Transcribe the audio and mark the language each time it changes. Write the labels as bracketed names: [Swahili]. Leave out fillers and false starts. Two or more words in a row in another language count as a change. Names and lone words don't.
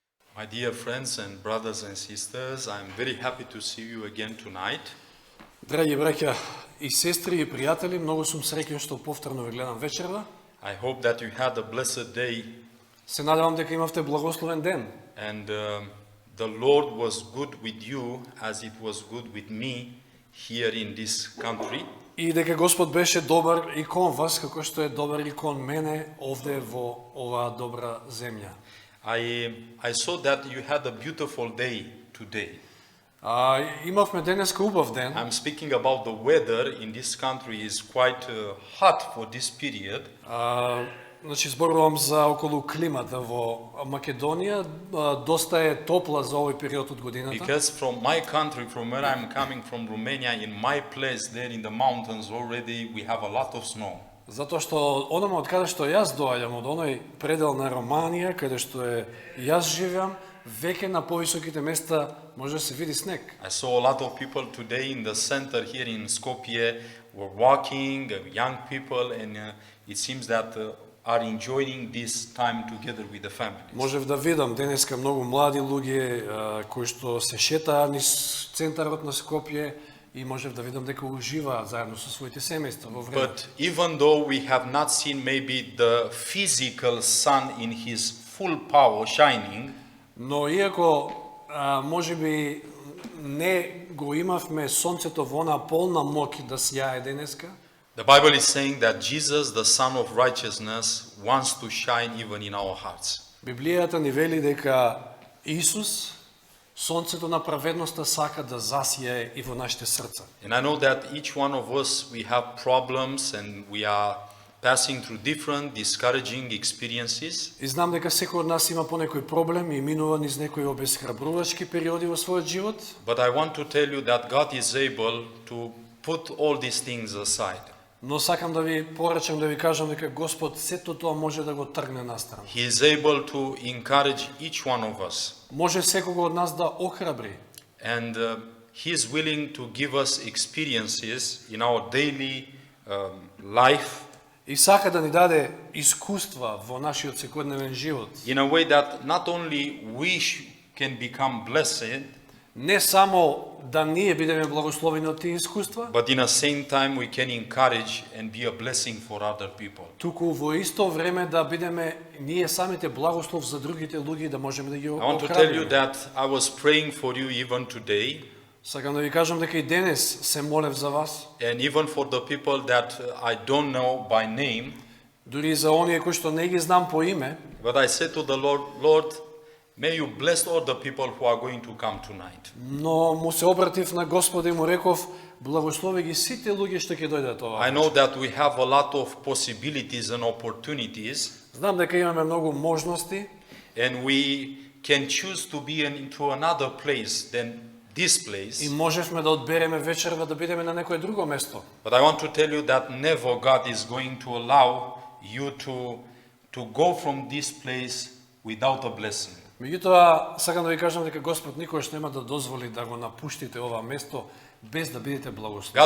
[English] My dear friends and brothers and sisters, I'm very happy to see you again tonight. [Macedonian] Драги браќа и сестри и пријатели, многу сум среќен што повторно ве гледам вечерва. [English] I hope that you had a blessed day [Macedonian] Се надевам дека имавте благословен ден [English] and the Lord was good with you as it was good with me here in this country. [Macedonian] и дека Господ беше добар и кон вас, како што е добар и кон мене овде во оваа добра земја. [English] I saw that you had a beautiful day today. [Macedonian] Имавме денеска убав ден. [English] I'm speaking about the weather in this country is quite hot for this period. [Macedonian] Значи зборувам за околу климата во Македонија, доста е топла за овој период од годината. [English] Because from my country, from where I'm coming from, Romania, in my place there in the mountains already we have a lot of snow. [Macedonian] Затоа што онама од каде што јас доаѓам, од оној предел на Романија, каде што е јас живеам, веќе на повисоките места може да се види снег. [English] I saw a lot of people today in the center here in Skopje were walking, young people, and it seems that are enjoying this time together with the families. [Macedonian] Можев да видам денеска многу млади луѓе кои што се шетаа низ центарот на Скопје и можев да видам дека уживаат заедно со своите семејства во време. [English] But even though we have not seen maybe the physical sun in his full power shining, [Macedonian] Но иако можеби не го имавме сонцето во она полна моќ да сјае денеска, [English] the Bible is saying that Jesus, the Son of Righteousness, wants to shine even in our hearts. [Macedonian] Библијата ни вели дека Исус, сонцето на праведноста, сака да засие и во нашите срца. [English] And I know that each one of us, we have problems and we are passing through different discouraging experiences. [Macedonian] И знам дека секој од нас има по некој проблем и минува низ некои обесхрабрувачки периоди во својот живот. [English] But I want to tell you that God is able to put all these things aside. [Macedonian] Но сакам да ви порачам, да ви кажам дека Господ сето тоа може да го тргне настрана. [English] He is able to encourage each one of us. [Macedonian] Може секого од нас да охрабри. [English] And He is willing to give us experiences in our daily life [Macedonian] И сака да ни даде искуства во нашиот секојдневен живот. [English] in a way that not only we can become blessed, [Macedonian] Не само да ние бидеме благословени од тие искуства, [English] but in the same time we can encourage and be a blessing for other people. [Macedonian] туку во исто време да бидеме ние самите благослов за другите луѓе, да можеме да ги [English] I want to tell you [Macedonian] охрабриме. [English] that I was praying for you even today, [Macedonian] Сакам да ви кажам дека и денес се молев за вас, [English] and even for the people that I don't know by name, [Macedonian] дури за оние кои што не ги знам по име, [English] but I said to the Lord, Lord, may you bless all the people who are going to come tonight. [Macedonian] но му се обратив на Господа и му реков: благослови ги сите луѓе што ќе дојдат ова. [English] I know that we have a lot of possibilities and opportunities, [Macedonian] Знам дека имаме многу можности [English] and we can choose to be into another place than this place. [Macedonian] и можевме да одбереме вечерва да бидеме на некое друго место. [English] But I want to tell you that never God is going to allow you to go from this place without a blessing. [Macedonian] Меѓутоа, сакам да ви кажам дека Господ никогаш нема да дозволи да го напуштите ова место без да бидете благословени.